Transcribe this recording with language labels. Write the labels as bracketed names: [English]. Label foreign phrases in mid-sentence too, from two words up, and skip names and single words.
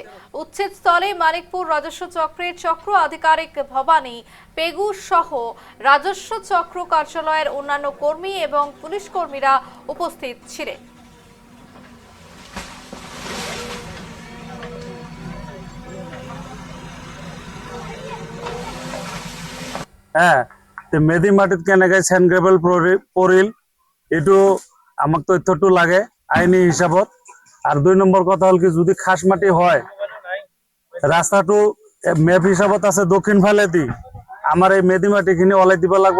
[Bangla] উচ্ছেদ স্থলে মানিকপুর রাজস্ব চক্রের চক্র আধিকারিক ভবানী পেগু সহ রাজস্ব চক্র কার্যালয়ের অন্যান্য কর্মী এবং পুলিশ কর্মীরা উপস্থিত ছিলেন। হ্যাঁ, [Assamese] মেদি মাটিত কেনেকৈ চেন গ্ৰেভেল পৰিল এইটো আমাক তথ্যটো লাগে আইনী হিচাপত। আৰু 2 নম্বৰ কথা হ'ল কি, যদি খাস মাটি হয় ৰাস্তাটো মেপ হিচাপত আছে দক্ষিণ ফালেদি, আমাৰ এই মেদি মাটিখিনি ওলাই দিব লাগিব।